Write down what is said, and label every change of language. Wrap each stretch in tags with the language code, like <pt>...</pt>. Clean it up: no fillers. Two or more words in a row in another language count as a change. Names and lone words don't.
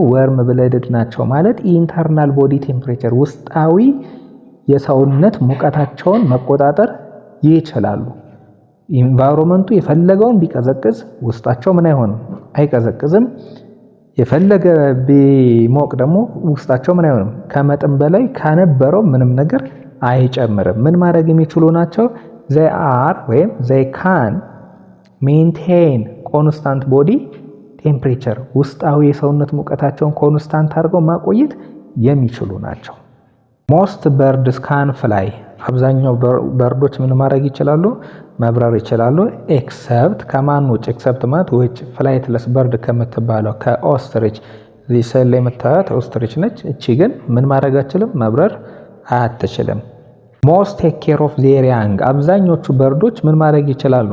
<en>warm blooded</en> <am>ናቸው ማለት</am> <en>internal body temperature</en> <am>ውስጣዊ የሰውነት ሙቀታቸውን መቆጣጠር ይችላሉ። ኢንቫይሮመንቱ የፈለገውን ቢቀዘቅዝ ውስጣቸው ምን አይሆንም? አይቀዘቅዝም። የፈለገ ቢሞቅ ደግሞ ውስጣቸው ምን አይሆንም? ከመጠን በላይ ከነበረው ምንም ነገር አይጨምርም። ምን ማድረግ የሚችሉ ናቸው?</am> <en>they are</en> <am>ወይም</am> <en>they can maintain constant body temperature</en> <am>ውስጣዊ የሰውነት ሙቀታቸውን ኮንስታንት አድርገው ማቆየት የሚችሉ ናቸው።</am> <en>most birds can fly</en> <am>አብዛኛው በርዶች ምን ማድረግ ይችላሉ? መብረር ይችላሉ። ኤክሰፕት ከማን ውጭ? ኤክሰፕት ማለት ውጭ</am> <en>flightless bird</en> <am>ከምትባለው ከኦስትሪች። እዚህ ስዕል ላይ የምታዩት ኦስትሪች ነች። እቺ ግን ምን ማድረግ አትችልም? መብረር አትችልም።</am> <en>most take care of their young</en> <am>አብዛኞቹ በርዶች ምን ማድረግ ይችላሉ?</am>